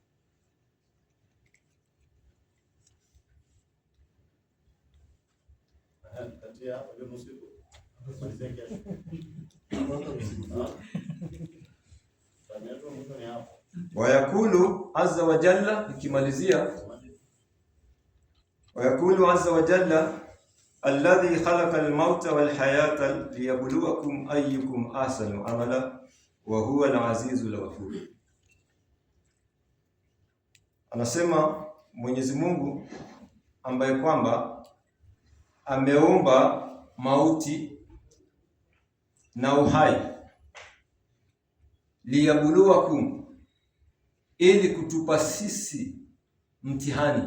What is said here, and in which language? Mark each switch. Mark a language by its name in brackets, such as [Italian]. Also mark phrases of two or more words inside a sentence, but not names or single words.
[Arabic] ويقول عز وجل, nikimalizia, ويقول عز وجل الذي خلق الموت والحياة ليبلوكم أيكم أحسن عملا وهو العزيز الغفور. [Swahili] Anasema Mwenyezi Mungu ambaye kwamba ameumba mauti na uhai, liyabluwakum, ili kutupa sisi mtihani.